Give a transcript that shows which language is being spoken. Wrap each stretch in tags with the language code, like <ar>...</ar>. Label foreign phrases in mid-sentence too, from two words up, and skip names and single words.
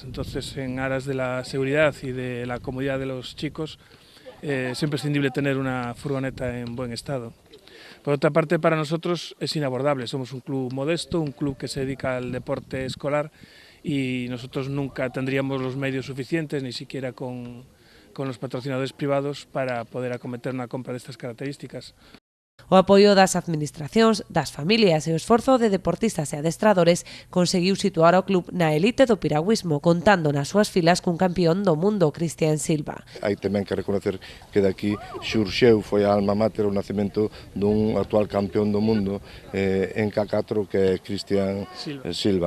<es>Entonces, en aras de la seguridad y de la comodidad de los chicos, es imprescindible tener una furgoneta en buen estado. Por otra parte, para nosotros es inabordable. Somos un club modesto, un club que se dedica al deporte escolar y nosotros nunca tendríamos los medios suficientes, ni siquiera con los patrocinadores privados, para poder acometer una compra de estas características.</es> <gl>O apoio das administracións, das familias e o esforzo de deportistas e adestradores conseguiu situar ao club na elite do piragüismo, contando nas súas filas cun campeón do mundo, Cristian Silva. Hai tamén que reconocer que daqui xurxeu, foi a alma mater o nacemento dun actual campeón do mundo en K4, que é Cristian Silva.</gl>